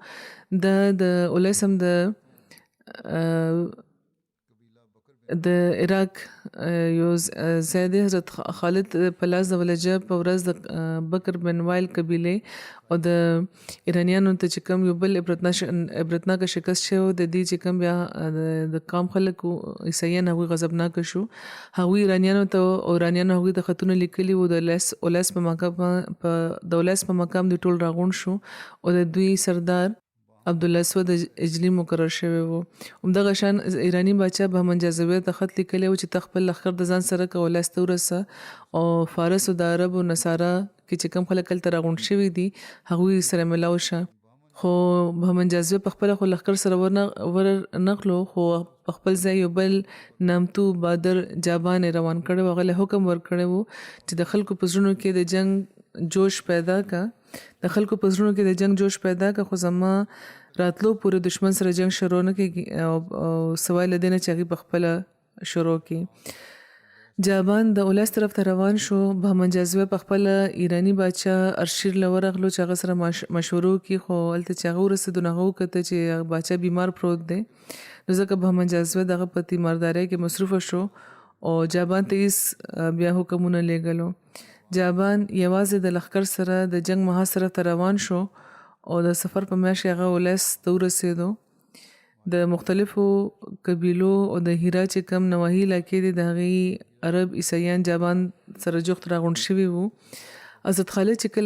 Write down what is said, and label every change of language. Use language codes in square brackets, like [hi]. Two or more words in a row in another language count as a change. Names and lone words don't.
[ps] د 19 د د عراق یو ځای دی حضرت خالد په لاس د ولجه په ورځ د بکر بن وایل قبیلې او د ایرانیانو ته چې کوم یو بل عبرتناک شکست شو د دې چې کوم بیا د قام خلک عیسایان هغوی غضبناک شو هغوی ایرانیانو ته او ایرانیانو هغوی د خطونه لیکلي وو د اولاس په مقام د ټول راغون شو او د دوی سردار عبدالله اسود اجلی مقرر شوی وو همدغه شان ایرانی باچا بهمن جاذبه ته خط لیکلی و چې ته خپل لښکر د ځان سره که ولایت ته ورسه او فارس او د عرب او نصارا کې چې کوم خلک هلته راغونډ شوي دي هغوی سره ملاو شه خو بهمن جاذبه په خپله خو لښکر سره ورنغلو خو په خپل ځای یو بل نامتو بادر جابان یې روان کړی و هغه له حکم ورکړی و چې د خلکو په زړونو کې د جنگ جوش پیدا کا د خلکو په زړونو کې د جنگ جوش پیدا کا خو زما راتلو پورې دشمن سره جنگ شروع نه کړي او سوای له دې نه چې هغوی په خپله شروع کړي جابان د اولاس طرف ته روان شو بهمن جاذبه په خپله ایرانی باچا ارشیر له ورغلو چې هغه سره مشورو کړي خو هلته چې هغه ورسېدو نو هغه وکته چې باچا بیمار پروت دی نو ځکه بهمن جاذبه د هغه په تیماردارۍ کې مصروفه شو او جابان ته هېڅ بیا حکمونه لیږلو جابان یوازې د لښکر سره د جنگ محاذ طرف ته روان شو او د سفر په میاشت هغه اولاس ته ورسېدو د مختلفو قبیلو او د هیرا چې کم نواحي علاقې دي د هغې عرب عیسایان جابان سره جوخت راغونډ شوي وو حضرت خالد چې کله